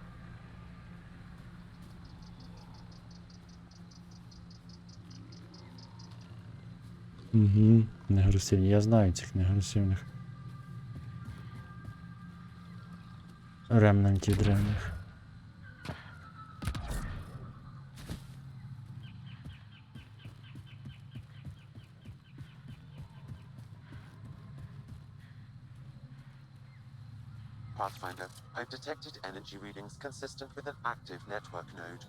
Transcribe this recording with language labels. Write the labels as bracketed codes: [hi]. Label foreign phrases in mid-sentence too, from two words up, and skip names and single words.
[uk] Угу, неагресивні. Я знаю цих неагресивних ремнантів древніх. [en] Pathfinder, I've detected energy readings consistent with an active network node.